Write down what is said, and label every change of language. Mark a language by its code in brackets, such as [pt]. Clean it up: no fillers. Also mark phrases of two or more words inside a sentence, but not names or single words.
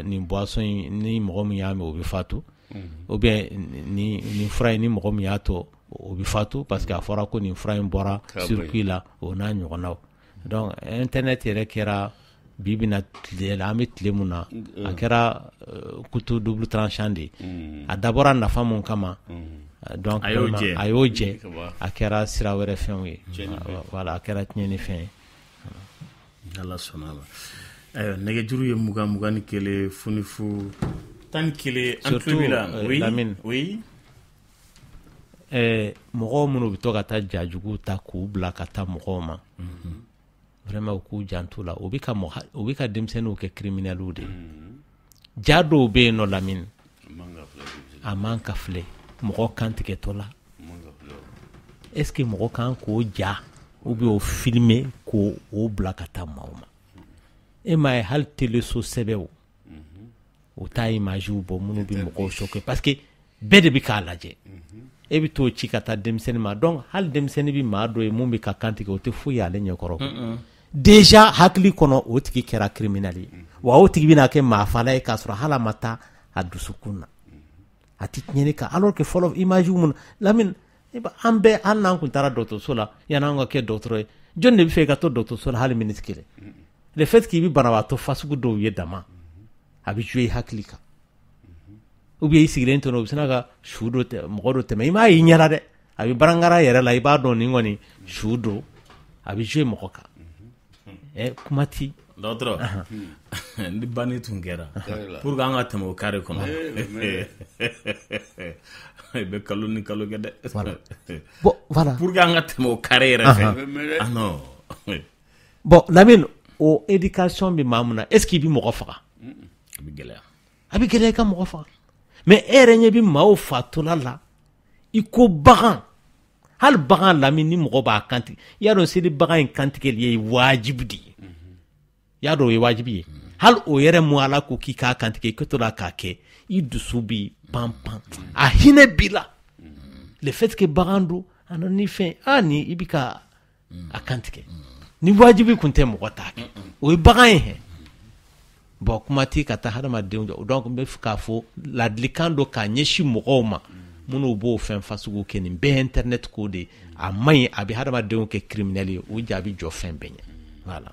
[bm] nin boisson in ni mɔgɔ min y'a min o bɛ fatu [fr] ou bien [bm] nin fura in ni mɔgɔ min y'a to o bɛ fatu [fr] parce que [bm] a fɔra ko nin fura in bɔra circuit la o n'a ɲɔgɔnnaw donc internet yɛrɛ kɛra bi bina tile la an bɛ tile mun na a kɛra [fr] couteau double tranchant [bm] de a dabɔra nafa mun kama donc a y'o jɛ a kɛra sira wɛrɛ fɛnw ye voilà a kɛra tiɲɛni fɛn ye Ala sɔnna ma nɛgɛjuru ye 20 ni kelen funifu 11 an tulo b'i la oui mɔgɔw minnu bɛ to ka taa jajugu ta k'u bila ka taa mɔgɔw ma vraiment u k'u janto la u bɛ ka denmisɛnninw kɛ criminels de ja dɔw bɛ yen nɔ Lamine a man ka filɛ mɔgɔ kan tigɛtɔ la [fr] est-ce que [bm] mɔgɔ kan k'o ja [fr] ou bien [bm] o filmer k'o bila ka taa maaw ma e m'a ye hali teleso sɛbɛw o t'a image bɔ minnu bɛ mɔgɔw [fr] choquer parce que [bm] bɛɛ de bɛ k'a lajɛ e bɛ t'o ci ka taa denmisɛnnin ma donc hali denmisɛnnin bɛ maa dɔ ye mun bɛ ka kan tigɛ o tɛ foyi y'ale ɲɛkɔrɔ déjà hakili kɔnɔ o tigi kɛra criminel ye wa o tigi bɛna kɛ maafala ye k'a sɔrɔ hali a ma taa a dusukun na a tɛ tiɲɛni kan [fr] alors que [bm] fɔlɔ image mun Lamine an bɛɛ hali n'an tun taara dɔgɔtɔrɔso la yan'an ka kɛ dɔgɔtɔrɔ ye jɔn de bɛ fɛ ka to dɔgɔtɔrɔso la hali minute kelen [fr] le fait [bm] k'i bɛ banabaatɔ fasugu dɔw ye dama a bɛ jouer hakili kan [fr] ou bien [bm] i sigilen to n'o bɛ sina ka su dɔ mɔgɔ dɔ tɛmɛ i m'a ye i ɲɛna dɛ a bɛ barangara yɛrɛ la i b'a dɔn nin kɔni su don a bɛ jouer mɔgɔ kan kuma ti dɔgɔtɔrɔ ni banni tun kɛra [fr] pour que [bm] an ka tɛmɛ o kare kɔnɔ i bɛ kalo ni kalo kɛ dɛ voilà [fr] pour que [bm] an ka tɛmɛ o kare yɛrɛ fɛ non bon Lamine o éducation bɛ maa mun na [fr] est-ce que [bm] i bɛ mɔgɔ faga a bɛ gɛlɛya i ka mɔgɔ faga mais e yɛrɛ ɲɛ bɛ maaw fatɔla la i ko bagan hali bagan Lamine ni mɔgɔ b'a kantigɛ i y'a dɔn seli bagan in kantigɛli ye wajibi de ye i y'a dɔn o ye wajibi ye hali o yɛrɛ mun Ala ko k'i k'a kantigɛ i ka to la k'a kɛ i dusu bɛ pan pan a hinɛ b'i la [fr] le fait que [bm] bagan don a nana ni fɛn ni i bɛ ka a kantigɛ ni wajibi kun tɛ mɔgɔ t'a kɛ o ye bagan ye bon kuma ti ka taa hadamadenw jɔ donc n bɛ fɛ k'a fɔ ladilikan dɔ k'a ɲɛsin mɔgɔw ma minnu b'o fɛn fasugu kɛ nin bɛɛ internet ko de a man ɲi a bɛ hadamadenw kɛ criminel ye o jaabi jɔ fɛn bɛɛ ɲɛ voilà